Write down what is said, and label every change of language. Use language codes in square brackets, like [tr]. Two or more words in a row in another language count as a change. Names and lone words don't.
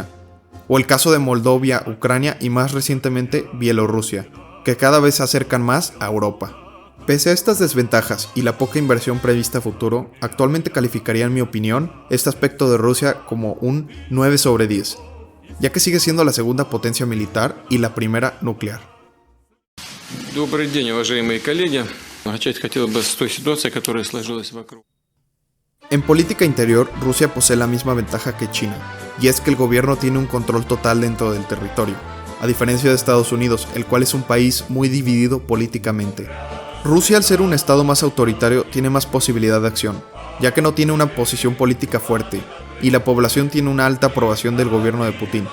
[es] O el caso de Moldovia, Ucrania y más recientemente Bielorrusia, que cada vez se acercan más a Europa. Pese a estas desventajas y la poca inversión prevista a futuro, actualmente calificaría en mi opinión este aspecto de Rusia como un 9 sobre 10, ya que sigue siendo la segunda potencia militar y la primera nuclear. [ru] Добрый день, уважаемые коллеги. Начать хотел бы с той ситуации, которая сложилась вокруг. [es] En política interior, Rusia posee la misma ventaja que China, y es que el gobierno tiene un control total dentro del territorio, a diferencia de Estados Unidos, el cual es un país muy dividido políticamente. Rusia, al ser un estado más autoritario, tiene más posibilidad de acción, ya que no tiene una posición política fuerte, y la población tiene una alta aprobación del gobierno de Putin.